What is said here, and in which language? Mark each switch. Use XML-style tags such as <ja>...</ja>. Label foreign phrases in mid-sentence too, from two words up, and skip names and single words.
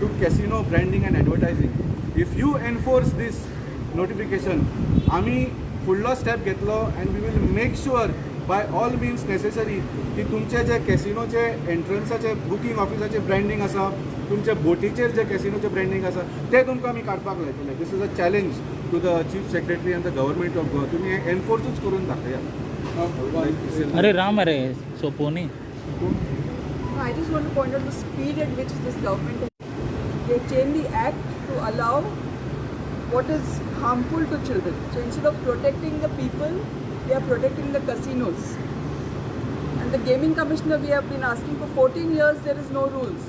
<en>casino branding and advertising if you enforce these notification</en> <kok>आमी फुडलो स्टेप घेतलो</kok> <en>and we will make sure by all means necessary</en> <kok>की तुमचे जे कॅसिनोचे एंट्रन्साचे बुकींग ऑफिसाचे ब्रँडींग आसा तुमच्या बोटीचेर जे कॅसिनोचे ब्रँडींग आसा ते तुमकां आमी काडपाक लायतले</kok> <en>this is a challenge to the chief secretary and the government of Goa</en> <kok>तुमी हे एनफोर्सूच करून दाखया अरे राम अरे सोपोनी</kok> <en>I just want to point out the speed at which this government they changed the act to allow what is harmful to children. So instead of protecting the people, they are protecting the casinos. And the gaming commissioner, we have been asking for 14 years, there is no rules.</en>